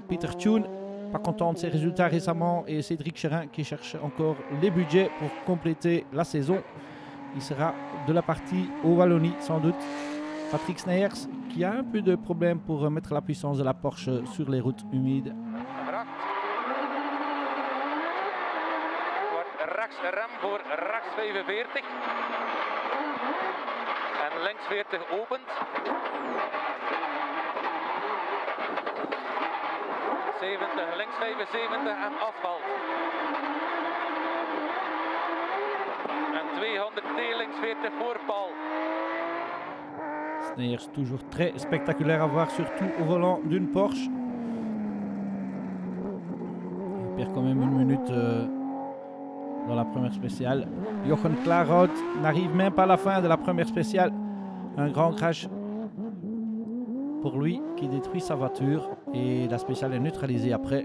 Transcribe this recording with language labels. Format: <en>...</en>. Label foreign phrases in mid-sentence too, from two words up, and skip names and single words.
<fr>Peter Thune, pas content de ses résultats récemment, et Cédric Cherin qui cherche encore les budgets pour compléter la saison. Il sera de la partie au Wallonie sans doute. Patrick Sneyers qui a un peu de problème pour mettre la puissance de la Porsche sur les routes humides.</fr> <nl>Rechts rem voor rechts 45 en links 40 opent. 70, links 75 en asfalt. En 200 T links 40 voorpaal.</nl> <fr>Sneyers toujours très spectaculaire à voir, surtout au volant d'une Porsche. Il perd quand même une minute dans la première spéciale. Jochen Klaarhout n'arrive même pas à la fin de la première spéciale. Un grand crash pour lui qui détruit sa voiture et la spéciale est neutralisée après.</fr>